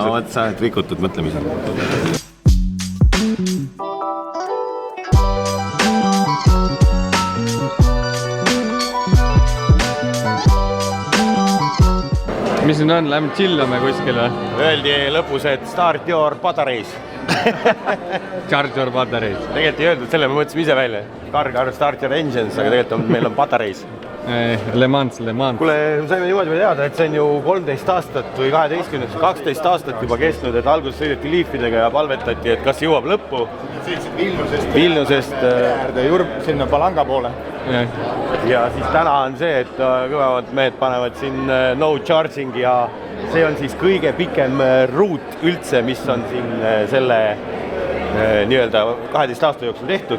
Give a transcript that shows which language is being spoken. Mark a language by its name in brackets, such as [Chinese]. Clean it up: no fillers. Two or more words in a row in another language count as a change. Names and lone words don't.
[Estonian] No vaat sa oled rikutud mõtlemisel. Mis siin on? Lähme chillame kuskile? Öeldi lõpus, et [English] start your batteries. Charge your batteries. [Estonian] Tegelikult ei öeldud, selle me mõtlesime ise välja. [English] Car start your engines, [Estonian] aga tegelikult meil on batteries. Le Mans. Kuule, saime niimoodi teada, et see on ju 13 aastat või 12 aastat juba kestnud, et alguses sõideti liifidega ja palvetati, et kas jõuab lõppu. Vilniusest sinna Palanga poole. Ja siis täna on see, et kõvemad mehed panevad siin no charging ja see on siis kõige pikem ruut üldse, mis on siin selle nii-öelda 12 aasta jooksul tehtud.